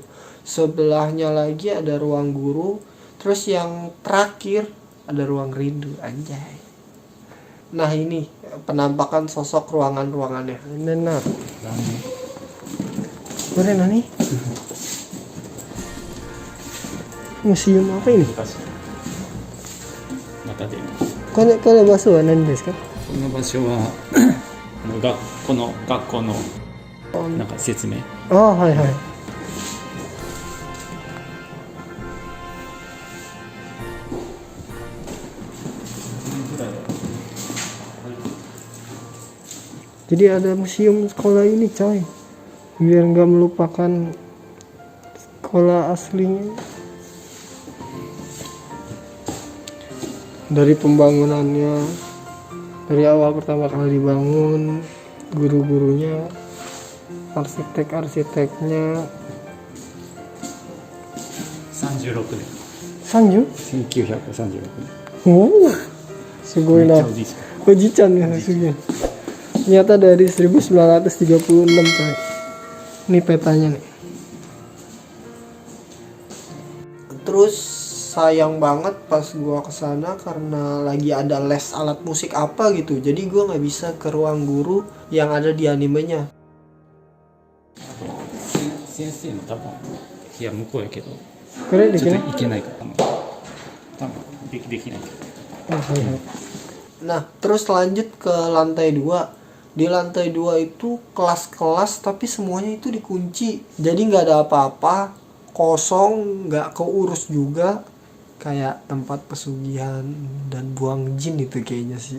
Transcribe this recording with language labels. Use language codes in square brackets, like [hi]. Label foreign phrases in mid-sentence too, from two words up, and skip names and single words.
[id] Sebelahnya lagi ada ruang guru, terus yang terakhir ada ruang rindu, anjay. Nah, ini penampakan sosok ruangan-ruangannya. Nah. Boleh nani? Museum apa ini? [ja] またで。この場所は何ですか？この場所は学校のなんか説明。ああ、はいはい。 [id] Jadi ada museum sekolah ini coy, biar nggak melupakan sekolah aslinya. Dari pembangunannya, dari awal pertama kali dibangun, guru-gurunya, arsitek-arsiteknya. [ja] 36 年。 30? 1936年。 Oh, すごいな。めっちゃおじいちゃん。 [id] おじいちゃん ya hasilnya. Ternyata dari 1936 coy. Ini petanya nih. Terus sayang banget pas gua kesana karena lagi ada les alat musik apa gitu. Jadi gua nggak bisa ke ruang guru yang ada di animenya. [ja] 先生も多分いや向こうやけど。これできない？ちょっといけないから。多分できない。 [id] Nah, terus lanjut ke lantai 2. Di lantai 2 itu kelas-kelas tapi semuanya itu dikunci. Jadi nggak ada apa-apa, kosong, nggak keurus juga. Kayak tempat pesugihan dan buang jin itu kayaknya sih.